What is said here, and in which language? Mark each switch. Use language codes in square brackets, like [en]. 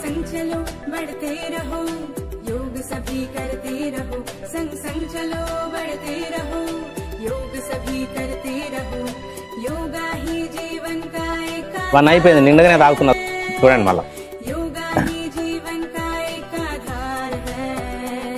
[hi] चलो बढ़ते रहो, योग सभी करते रहो, संग संग चलो बढ़ते रहो, योग सभी करते रहो, योगा ही जीवन का एक [te] వన్ అయిపోయింది, నిండుగానే తాగుతున్నా చూడండి మళ్ళా. [hi] योगा ही जीवन का एक आधार है,